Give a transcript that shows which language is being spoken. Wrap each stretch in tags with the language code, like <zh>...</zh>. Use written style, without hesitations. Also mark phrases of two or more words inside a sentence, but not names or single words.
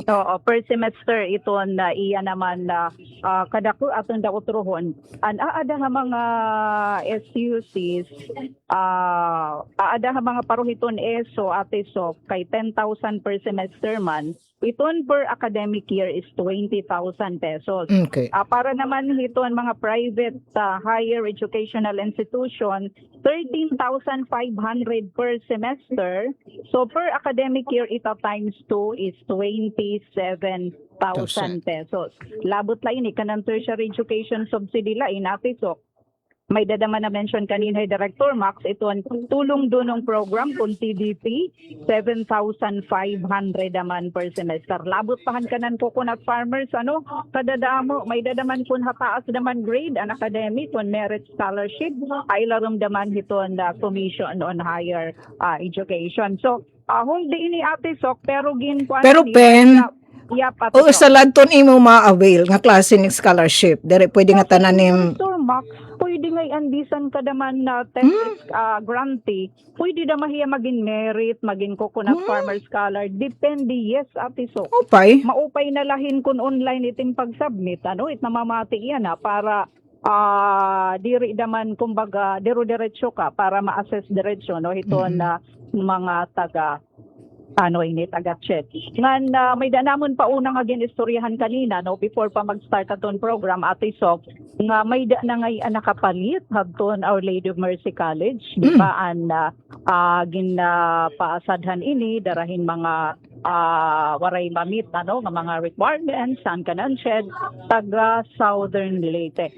<war>So</war> <en>per semester</en> <war>iton iya naman kada ko aton dautrohon an aada nga mga SUCs aada nga mga paruhiton ESO Ate Sok kay 10,000</war> <en>per semester</en> <war>man iton</war> <en>per academic year</en> <war>is 20,000 pesos.</war> <en>Okay.</en> <war>Para naman iton mga</war> <en>private higher educational institution</en> <war>13,500</war> <en>per semester.</en> <war>So</war> <en>per academic year</en> <war>ita times 2 is 27,000 pesos. Labot la ini kanang</war> <en>tertiary education subsidy</en> <war>la Ate Sok. May dadaman na mention kanina Director Max ito ang tulong dunong program kung TDP 7,500 naman</war> <en>per semester.</en> <war>Labot pahan kanan</war> <en>coconut farmers</en> <war>ano kadadamo may dadaman kun hataas naman grade an academic on merit scholarship ay larom daman hiton the Commission on Higher Education. So hindi ini Ate Sok pero Pero Ben, Ate o Sok. sa ladton imo ma-avail nga klase ng scholarship, dire pwede nga tananim. Sir Max, pwede nga andisan ka naman na test grantee, pwede na mahiya maging merit, maging</war> <en>coconut farmer scholar,</en> <war>depende, yes, Ate Sok. Upay. Maupay na lahin kung online iting pag-submit, ano, it namamati yan para diri daman kumbaga diretso ka para ma-assess diretso no ito na mga taga ini taga-check. Ngan may danamon pa unang agin istoryahan kanina no before pa mag-start aton program Ate Sok nga may da na ngay nakapalit hadton Our Lady of Mercy College di ba paasadhan ini darahin mga waray mamit nga mga requirements saan kanan shed taga Southern Leyte.</war>